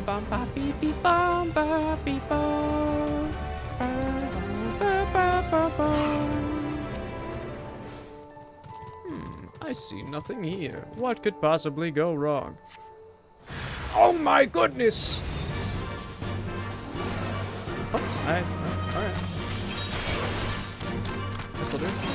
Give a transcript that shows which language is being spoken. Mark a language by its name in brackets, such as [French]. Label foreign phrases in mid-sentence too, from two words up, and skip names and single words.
[English] Ba beep beep bum ba beep bum. Ba ba ba ba. I see nothing here. What could possibly go wrong? Oh my goodness! Oh, alright. This'll do.